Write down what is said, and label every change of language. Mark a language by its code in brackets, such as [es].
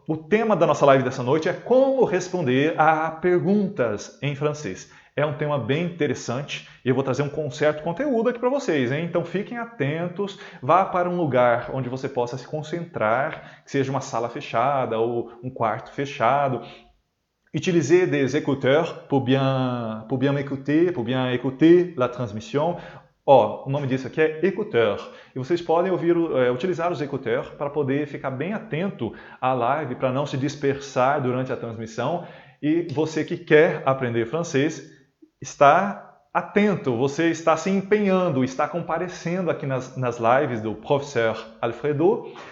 [pt] O tema da nossa live dessa noite é como responder a perguntas em francês. É um tema bem interessante e eu vou trazer um certo conteúdo aqui para vocês, hein? Então fiquem atentos, vá para um lugar onde você possa se concentrar, que seja uma sala fechada ou um quarto fechado. [fr] Utilisez des écouteurs pour bien m'écouter, pour bien écouter la transmission. [pt] O nome disso aqui é écouteur. E vocês podem utilizar os écouteurs para poder ficar bem atento à live, para não se dispersar durante a transmissão. E você que quer aprender francês, está atento, você está se empenhando, está comparecendo aqui nas lives do professor Alfredo.